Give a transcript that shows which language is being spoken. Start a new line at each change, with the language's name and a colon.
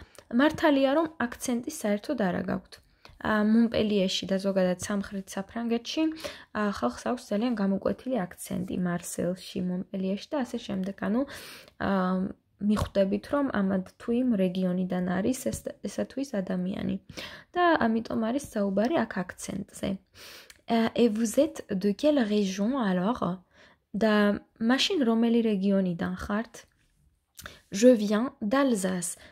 Georgian: მართალია რომ აქცენტი საერთოდ არა გაქვთ. მონპელიეში და ზოგადად სამხრეთ საფრანგეთში ხალხს აქვს ძალიან გამოკვეთილი აქცენტი მარსელში, მონპელიეში და ასე შემდეგ. ანუ მიხვდებით რომ ამად თუ იმ რეგიონიდან არის ესა თუ ის ადამიანი. და ამიტომ არის საუბარი აქ აქცენტზე.
French: Et vous êtes de quelle région alors?
Georgian: და მაშინ რომელი რეგიონიდან ხართ?
French: Je viens d'Alsace.